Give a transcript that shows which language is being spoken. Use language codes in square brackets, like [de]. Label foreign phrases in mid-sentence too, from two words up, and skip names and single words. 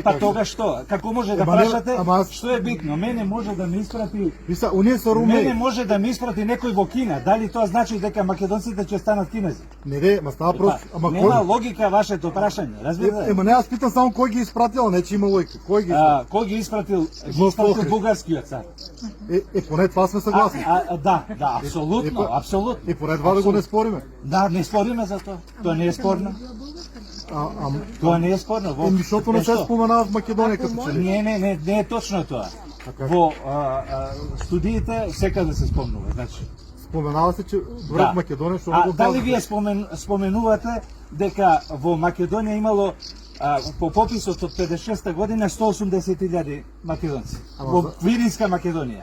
[mk] Тога што? Како може да прашате? Што е битно? Мене може да ме испрати. Мене може да ме испрати некој во Кина. Дали тоа значи дека македонците ќе станат кинези? Не, ма става просто. Нема логика вашето прашање, разбирате? [bg] Не, аз питам само кој ги испратил, не че има логика. [mk] Кој ги испратил? Ги испратил бугарскиот цар. [bg] Поне това сме съгласни. [mk] Да, апсолутно. [bg] И поне това да го не спориме. [mk] Да, не спориме за тоа. Тоа не е спорно. Тоа не е спорно. [bg] Защото не се споменава в Македония като че ли. [mk] Не е точно тоа. Во студиите секаде се спомнува, значи. [bg] Споменава се, че в Македония што го [mk] дали вие споменувате дека во Македонија имало по пописот од 56-та година 180.000 македонци во Видинска Македонија.